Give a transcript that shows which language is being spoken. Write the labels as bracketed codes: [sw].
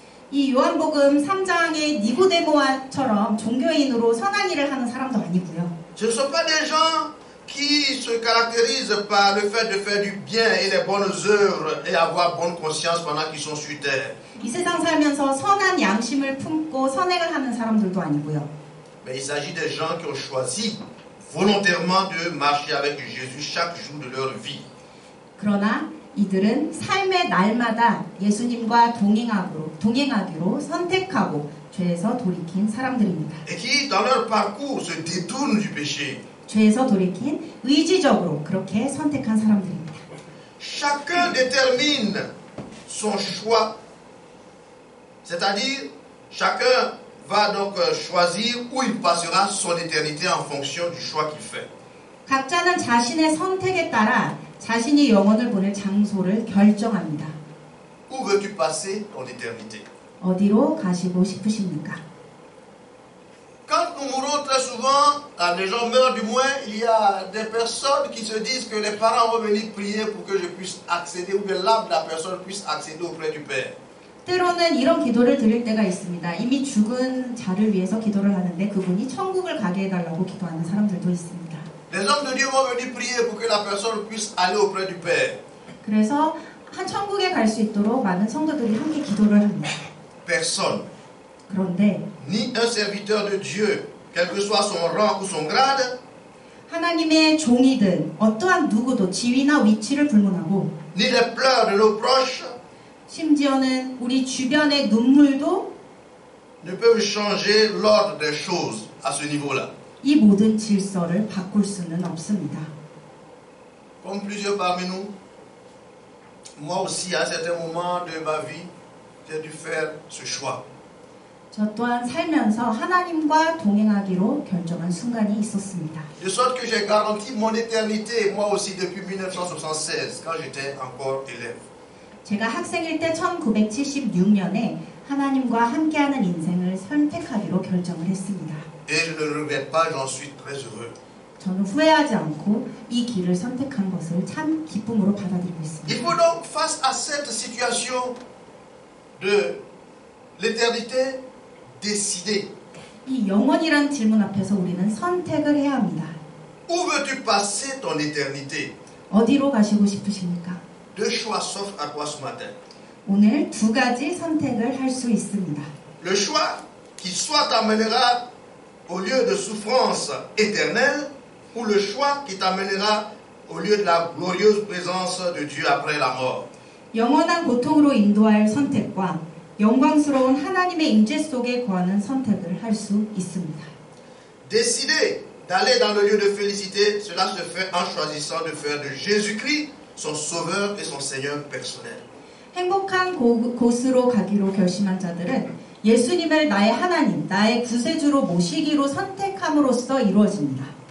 [ko] 이 요한복음 3장의 니고데모처럼 종교인으로 선한 일을 하는 사람도 아니고요. [fr] Ce ne sont pas des gens qui se caractérisent par le fait de faire du bien et les bonnes œuvres et avoir bonne conscience pendant qu'ils sont sur terre. [ko] 이 세상 살면서 선한 양심을 품고 선행을 하는 사람들도 아니고요. [fr] Mais il s'agit des gens qui ont choisi volontairement de marcher avec Jésus chaque jour de leur vie. [ko] 그러나 이들은 삶의 날마다 예수님과 동행하기로 선택하고 죄에서 돌이킨 사람들입니다. [fr] Et qui, dans leur parcours, se détournent du péché. [ko] 죄에서 돌이킨 의지적으로 그렇게 선택한 사람들입니다. [fr] Chacun détermine son choix. C'est-à-dire, chacun va donc choisir où il passera son éternité en fonction du choix qu'il fait. [ko] 각자는 자신의 선택에 따라 자신이 영혼을 보낼 장소를 결정합니다. [fr] Où veux-tu passer ton éternité? [ko] 어디로 가시고 싶으십니까? [fr] Quand nous mourons très souvent, quand les gens meurent du moins, il y a des personnes qui se disent que les parents vont venir prier pour que je puisse accéder, ou que l'âme de la personne puisse accéder auprès du Père. [ko] 때로는 이런 기도를 드릴 때가 있습니다. 이미 죽은 자를 위해서 기도를 하는데 그분이 천국을 가게 해달라고 기도하는 사람들도 있습니다. [fr] Les hommes de Dieu vont venir prier pour que la personne puisse aller auprès du Père. [ko] 그래서 한 천국에 갈 수 있도록 많은 성도들이 함께 기도를 합니다. [fr] Personne, [ko] 그런데 [fr] ni un serviteur de Dieu, quel que soit son rang ou son grade, [ko] 하나님의 종이든 어떠한 누구도 지위나 위치를 불문하고 [fr] ni les pleurs de nos proches, [ko] 심지어는 우리 주변의 눈물도 [fr] ne peuvent changer l'ordre des choses à ce niveau-là. [ko] 이 모든 질서를 바꿀 수는 없습니다. [fr] Comme plusieurs parmi nous, moi aussi, à un certain moment de ma vie, j'ai dû faire ce choix. [ko] 저 또한 살면서 하나님과 동행하기로 결정한 순간이 있었습니다. [fr] De sorte que j'ai garanti mon éternité, moi aussi depuis 1976, quand j'étais encore élève. [ko] 제가 학생일 때 1976년에 하나님과 함께하는 인생을 선택하기로 결정을 했습니다. [fr] Et je ne le regrette pas, j'en suis très heureux. [ko] 저는 후회하지 않고 이 길을 선택한 것을 참 기쁨으로 받아들이고 [fr] Il [ko] 있습니다. [fr] faut donc, face à cette situation de l'éternité, décider. [ko] 이 영원이란 질문 앞에서 우리는 선택을 해야 합니다. [fr] Où veux-tu passer ton éternité? [ko] 어디로 가시고 싶으십니까? [fr] Deux choix s'offrent à toi ce matin. [ko] 오늘 두 가지 선택을 할 수 있습니다. [fr] Le choix qui soit t'amènera au lieu de souffrance éternelle, ou le choix qui t'amènera au lieu de la glorieuse présence de Dieu après la mort. [ko] 영원한 고통으로 인도할 선택과 영광스러운 하나님의 임재 속에 거하는 선택을 할 수 있습니다. [fr] Décider d'aller dans le lieu de félicité, cela se fait en choisissant de faire de Jésus-Christ son sauveur et son Seigneur personnel. [ko] 행복한 곳으로 가기로 결심한 자들은 예수님을 나의 하나님, 나의 구세주로 모시기로 선택함으로써 이루어집니다.